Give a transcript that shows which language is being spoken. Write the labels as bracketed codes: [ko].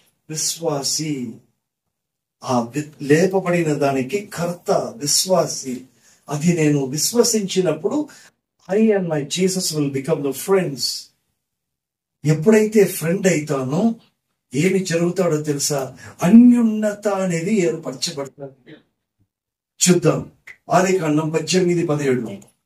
[te] విశ్వాసి, ఆ లేపబడిన దానికి కర్త విశ్వాసి. అది నేను విశ్వసించినప్పుడు [en] I and my Jesus will become the friends. [te] ఎప్పుడైతే ఫ్రెండ్ అయితానో ఏమి జరుగుతాడో తెలుసా? అన్యున్నత అనేది ఏర్పరచబడుతుంది. చూద్దాం, ఆదికాండం 18:17.